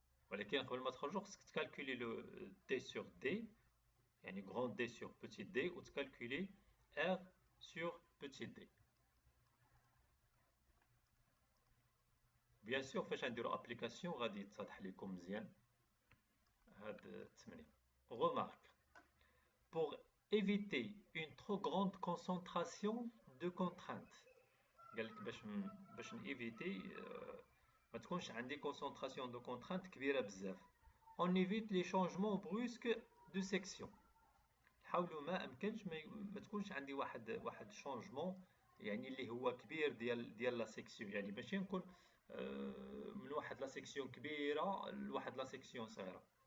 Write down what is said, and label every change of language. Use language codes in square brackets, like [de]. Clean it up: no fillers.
[ar] ولكن قبل ما تخرجو خصك تكالكولي لو دي سور دي، يعني غران دي سور بوتيت دي، وتكالكولي ار سور بوتيت دي. بيان سور فاش غنديرو ابليكاسيون غادي يتضح لكم مزيان هاد التمرين. [fr] Remarque, pour éviter une trop grande concentration de contraintes. [ar] قال لك باش نيفيتي ما تكونش عندي [fr] concentration de contraintes [ar] كبيرة بزاف. [fr] On évite les changements brusques de section. [ar] نحاولوا ما امكنش ما تكونش عندي واحد شونجمون يعني اللي هو كبير ديال لا سيكسيون، يعني ماشي نكون من واحد لا سيكسيون كبيره لواحد لا سيكسيون صغيره.